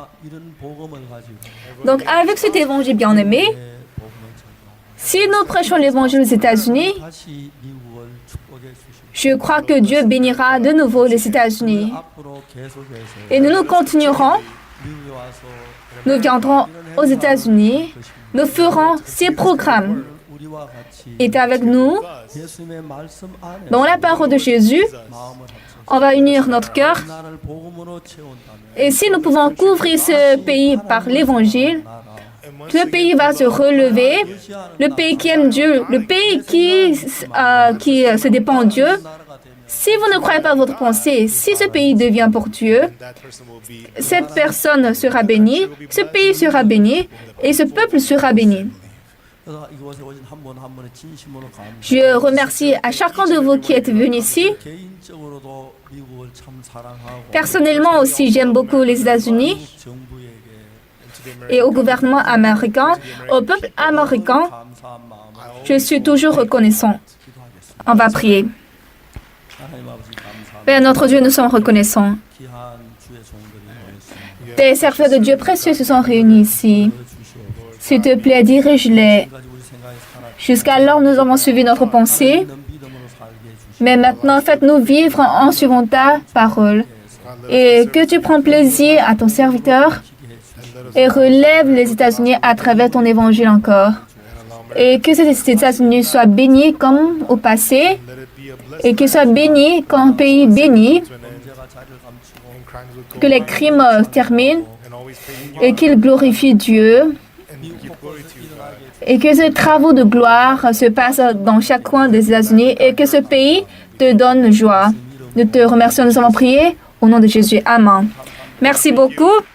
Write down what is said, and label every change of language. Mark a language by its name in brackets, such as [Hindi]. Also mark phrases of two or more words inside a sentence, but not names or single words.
[French] Donc avec cet évangile bien-aimé, si nous prêchons l'évangile aux États-Unis, je crois que Dieu bénira de nouveau les États-Unis. Et nous continuerons, nous viendrons aux États-Unis, nous ferons ces programmes. [Korean] 우리와 같이 [French] est avec nous. [Korean] 예수님의 말씀 안에 [French] Dans la parole de Jésus, [Korean] 마음을 합쳐서 [French] on va unir notre cœur. [Korean] 나를 복음으로 채운다면 [French] Et si nous pouvons couvrir ce pays par l'évangile, le pays va se relever, le pays qui aime Dieu, le pays qui se dépend de Dieu. Si vous ne croyez pas votre pensée, si ce pays devient pour Dieu, [English] that person will be [French] cette personne sera bénie, ce pays sera béni et ce peuple sera béni. [Korean] 그래서 이곳에 오신 한 분 한 분의 진심으로 감사. [French] Je remercie à chacun de vous qui êtes venus ici. [Korean] 개인적으로도 미국을 참 사랑하고 [French] Personnellement aussi, j'aime beaucoup les États-Unis [Korean] 미국 정부에게 [French] et au gouvernement américain, au peuple américain. [Korean] 감사한 마음을 [French] Je suis toujours reconnaissant. [Korean] 기도하겠습니다. [French] On va prier. [Korean] 하나님 아버지 감사합니다. [French] Père notre Dieu, nous sommes reconnaissants. [Korean] 귀한 주의 종들이 모였습니다. [French] Tes serviteurs de Dieu précieux se sont réunis ici. [Korean] 주시옵소서. [French] S'il te plaît, dirige-les. [Korean] 지금까지 우리 생각에 살아 [French] Jusqu'alors, nous avons suivi notre pensée. [Korean] 있는 믿음으로 살게 해주시옵소서. [French] Mais maintenant, faites-nous vivre en suivant ta parole. Et que tu prends plaisir à ton serviteur et relève les États-Unis à travers ton évangile encore. Et que ces États-Unis soient bénis comme au passé [English] let it be a blessing [French] et qu'ils soient bénis comme un pays béni, [English] to an end [Korean] 문제가 자리를 감추고 [English] and crimes would go [French] que les crimes terminent [English] and always pay you [French] et qu'ils glorifient Dieu [English] and give glory to you, God. [French] et que ces travaux de gloire se passent dans chaque coin des États-Unis et que ce pays te donne joie. Nous te remercions, nous avons prié au nom de Jésus. Amen. Merci beaucoup.